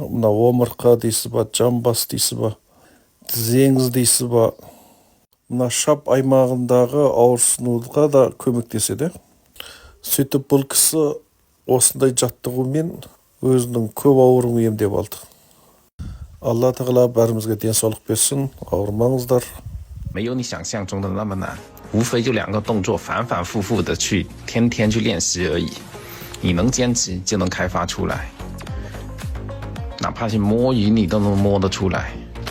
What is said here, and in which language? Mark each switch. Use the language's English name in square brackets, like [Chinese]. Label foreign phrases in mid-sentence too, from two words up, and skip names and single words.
[Kazakh] Мына омыртқа дейсіз ба, жамбас дейсіз ба, тізеңіз дейсіз ба, мына шап аймағындағы ауырсынуға да көмектеседі. Сөйтіп бұл кісі осындай жаттығумен өзінің көп ауруын емдеп алды. Алла тағала бәрімізге денсаулық берсін, ауырмаңыздар. [Chinese] 没有你想象中的那么难，无非就2个动作，反反复复的去天天去练习而已。你能坚持就能开发出来，哪怕是摸鱼你都能摸得出来。